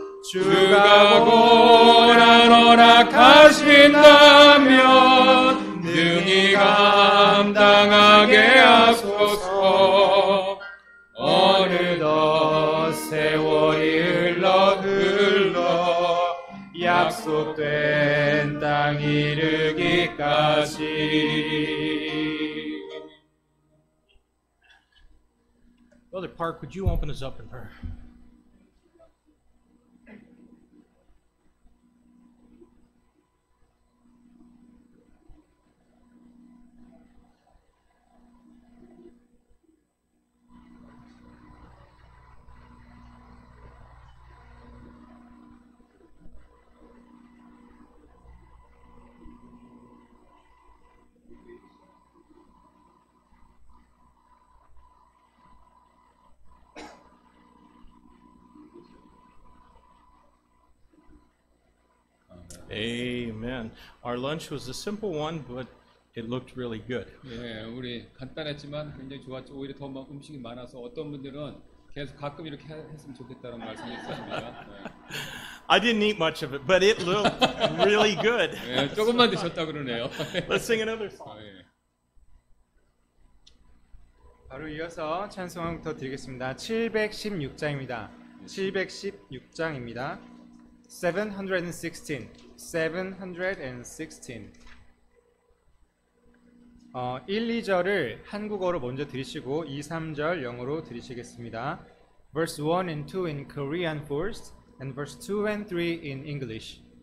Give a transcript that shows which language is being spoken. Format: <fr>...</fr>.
<ko>주가 고난 허락하신다면 능히 감당하게 하소서. 어느덧 세월이 흘러 약속된 땅 이르기까지.</ko> <en>Brother Park, would you open us up in prayer? Amen. Our lunch was a simple one, but it looked really good.</en> <ko>예, 우리 간단했지만 굉장히 좋았죠. 오히려 더 음식이 많아서 어떤 분들은 계속 가끔 이렇게 했으면 좋겠다는 말씀이 있었습니다. 네.</ko> <en>I didn't eat much of it, but it looked really good.</en> <ko>예, 조금만 드셨다 그러네요.</ko> <en>Let's sing another song.</en> <ko>예. 바로 이어서 찬송부터 드리겠습니다. 716장입니다. 716장입니다.</ko> <en>716. 716.</en> <ko>1, 2절을 한국어로 먼저 들으시고 2, 3절 영어로 들으시겠습니다.</ko> <en>Verse 1 and 2 in Korean first, and verse 2 and 3 in English.</en>